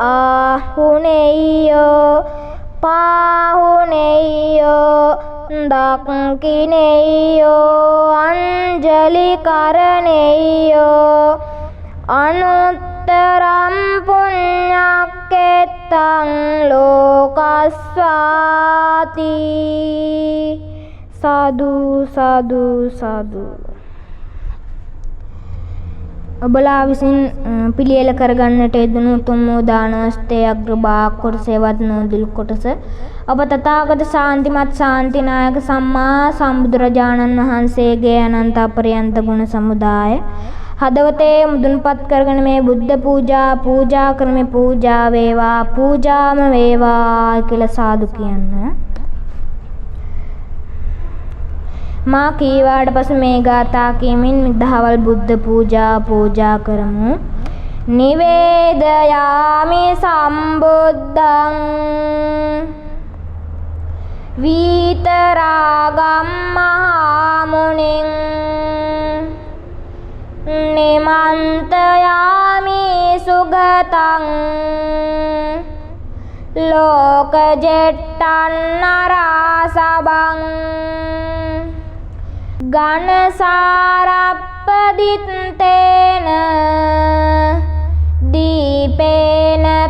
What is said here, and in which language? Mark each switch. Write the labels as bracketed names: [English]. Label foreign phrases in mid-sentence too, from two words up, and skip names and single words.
[Pali] ආහුනේයෝ පාහුනේයෝ දක්ඛිනේයෝ අංජලි කරණේයෝ අනුත්තරම් පුඤ්ඤක්කෙත්තං ලෝකස්වාති සාදු සාදු සාදු. [Sinhala] ඔබලා විසින් පිළියෙල කරගන්නට යෙදුණු උතුම් දානස්තේ අග්‍රභාග කොටසේවත් නොදුල් කොටස ඔබ තථාගත ශාන්තිමත් ශාන්තිනායක සම්මා සම්බුදුරජාණන් වහන්සේගේ අනන්ත අපරියන්ත ගුණ සමුදාය හදවතේ මුදුන්පත් කරගෙන මේ බුද්ධ පූජා කරමි. පූජා වේවා පූජාම වේවා කියලා සාදු කියන්න. මා කීවාට පසු මේ ගාථා කියමින් දහවල් බුද්ධ පූජා කරමු. [Pali] නිවේදයාමි සම්බුද්ධං විතරාගම් මහාමුනිං නිමන්තයාමි සුගතං ලෝකජෙට්ටං නරාසබං ගණසාරප්පදිත්තේන දීපේන